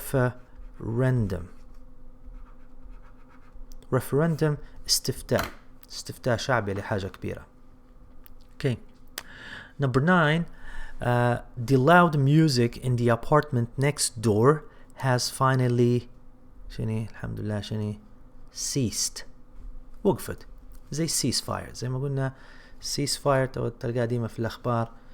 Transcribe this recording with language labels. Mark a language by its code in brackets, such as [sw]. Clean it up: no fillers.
[ar] فالريفرندم استفتاء شعبي لحاجة كبيرة. [en] Okay. Number 9, the loud music in the apartment next door has finally [ar] الحمد لله [en] ceased. [ar] وقفت. زي ceasefire. زي ما قلنا ceasefire تلقاها ديما في الأخبار.